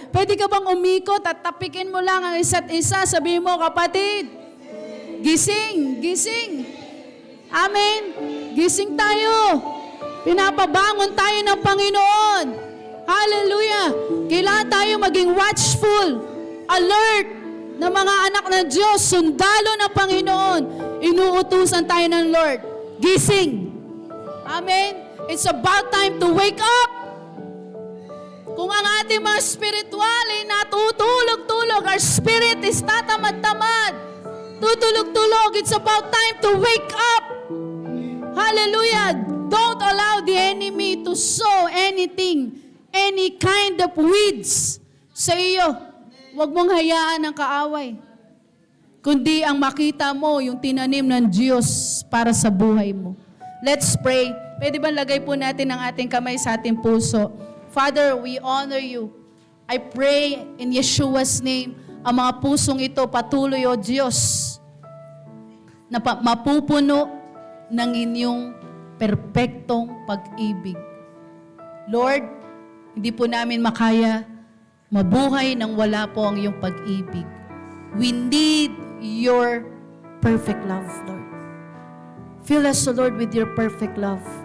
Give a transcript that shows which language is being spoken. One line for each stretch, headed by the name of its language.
Filipino: Pwede ka bang umikot at tapikin mo lang ang isa't isa? Sabihin mo, kapatid, gising, gising. Amen. Gising tayo. Pinapabangon tayo ng Panginoon. Hallelujah. Kailangan tayo maging watchful, alert na mga anak ng Diyos, sundalo ng Panginoon. Inuutusan tayo ng Lord. Gising. Amen.
English: It's about time to wake up.
Filipino: Kung ang ating mga spiritual ay natutulog-tulog,
English: our spirit is
Filipino: tatamad-tamad, tutulog-tulog,
English: it's about time to wake up. Hallelujah. Don't allow the enemy to sow anything, any kind of weeds
Filipino: sa iyo. Huwag mong hayaan ang kaaway. Kundi ang makita mo, yung tinanim ng Diyos para sa buhay mo.
English: Let's pray.
Filipino: Pwede ba lagay po natin ang ating kamay sa ating puso?
English: Father, we honor you. I pray in Yeshua's name,
Filipino: ang mga pusong ito patuloy, O Diyos, na mapupuno ng inyong perpektong pag-ibig. Lord, hindi po namin makaya mabuhay nang wala po ang iyong pag-ibig.
English: We need your perfect love, Lord. Fill us, O Lord, with your perfect love.